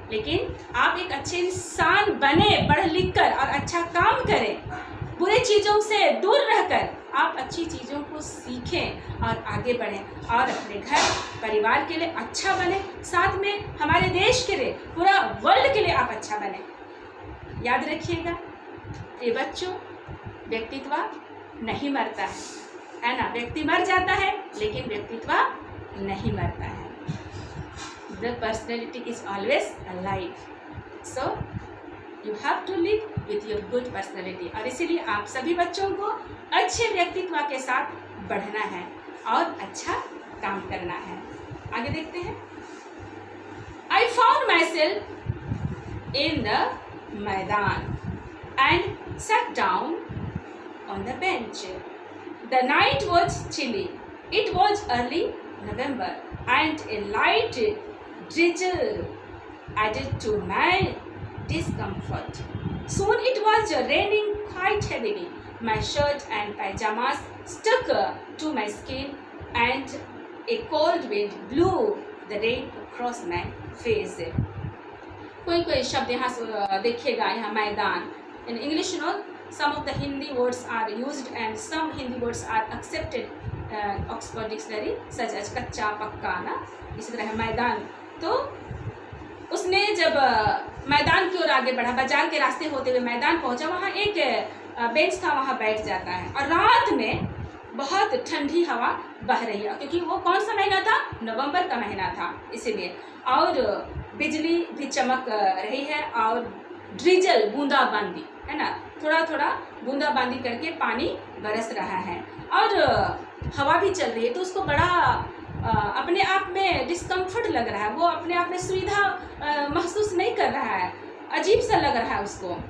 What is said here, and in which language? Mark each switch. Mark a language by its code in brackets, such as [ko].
[hi] लेकिन आप एक अच्छे इंसान बने, पढ़ लिख कर और अच्छा काम करें, बुरी चीज़ों से दूर रहकर आप अच्छी चीज़ों को सीखें और आगे बढ़ें और अपने घर परिवार के लिए अच्छा बने, साथ में हमारे देश के लिए, पूरा वर्ल्ड के लिए आप अच्छा बने। याद रखिएगा ये बच्चों, व्यक्तित्व नहीं मरता है ना। व्यक्ति मर जाता है लेकिन व्यक्तित्व नहीं मरता है। [en] The personality is always alive, so you have to live with your good personality। [hi] और इसीलिए आप सभी बच्चों को अच्छे व्यक्तित्व के साथ बढ़ना है और अच्छा काम करना है। आगे देखते हैं। [en] I found myself in the maidan and sat down on the bench. The night was chilly. It was early November and a light drizzle added to my discomfort. Soon it was raining quite heavily. My shirt and pajamas stuck to my skin and a cold wind blew the rain across my face. [hi] कोई कोई शब्द यहाँ देखिएगा, यहाँ मैदान. [en] In English, you know, some of the Hindi words are used and some Hindi words are accepted Oxford Dictionary, such as [hi] कच्चा, पक्का ना, इसी तरह है मैदान. तो उसने जब मैदान की ओर आगे बढ़ा, बाजार के रास्ते होते हुए मैदान पहुंचा, वहाँ एक बेंच था, वहाँ बैठ जाता है. और रात में बहुत ठंडी हवा बह रही है, क्योंकि वो कौन सा महीना था? नवंबर का महीना था, इसीलिए. और बिजली भी चमक रही है और ड्रिजल, बूंदाबांदी है ना, थोड़ा थोड़ा बूंदाबांदी करके पानी बरस रहा है और हवा भी चल रही है. तो उसको बड़ा अपने आप में डिस्कम्फर्ट लग रहा है, वो अपने आप में सुविधा महसूस नहीं कर रहा है, अजीब सा लग रहा है उसको.